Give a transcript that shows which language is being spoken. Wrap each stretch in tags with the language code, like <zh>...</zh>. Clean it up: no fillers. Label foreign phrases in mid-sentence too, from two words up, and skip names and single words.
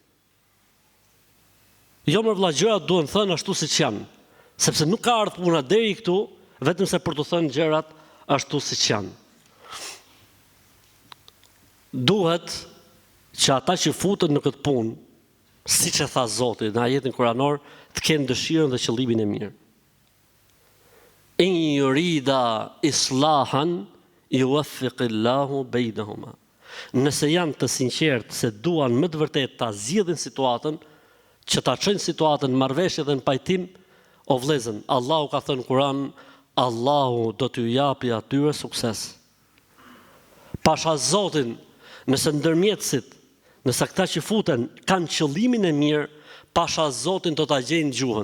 <sq>Jo më vëlla, gjërat duhen thënë ashtu siç janë, sepse nuk ka ardhur puna deri këtu vetëm se për të thënë gjërat ashtu siç janë. Duhet që ata që futen në këtë punë, siç e tha Zoti në ajetin kuranor, të kenë dëshirën dhe qëllimin e mirë.</sq> <ar>إن يريدا إصلاحا يوفق الله بينهما.</ar> <sq>Nëse janë të sinqertë se duan më të vërtet ta zgjidhin situatën, që ta çojnë situatën në marrëveshje dhe në pajtim, o vëllezër, Allahu ka thënë në Kur'an, Allahu do t'ju japi atyre sukses. Pasha Zotin, nëse ndërmjetësit, nëse këta që futen kanë qëllimin e mirë, pasha Zotin do ta gjejnë gjuhën.</sq>